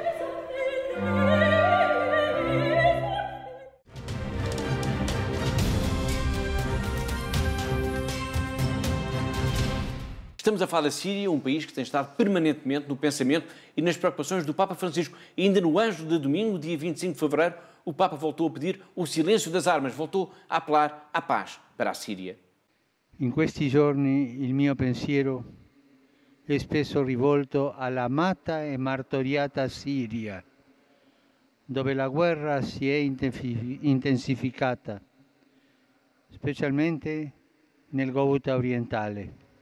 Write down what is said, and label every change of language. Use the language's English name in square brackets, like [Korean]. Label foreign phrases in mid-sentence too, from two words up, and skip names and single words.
[Portuguese] Estamos a falar da Síria, um país que tem estado permanentemente no pensamento e nas preocupações do Papa Francisco. E ainda no Anjo de domingo, dia 25 de fevereiro, o Papa voltou a pedir o silêncio das armas, voltou a apelar à paz para a Síria. [Italian] In questi giorni il mio pensiero è spesso rivolto all'amata e martoriata Siria, dove la guerra si è intensificata, specialmente nel Ghouta orientale.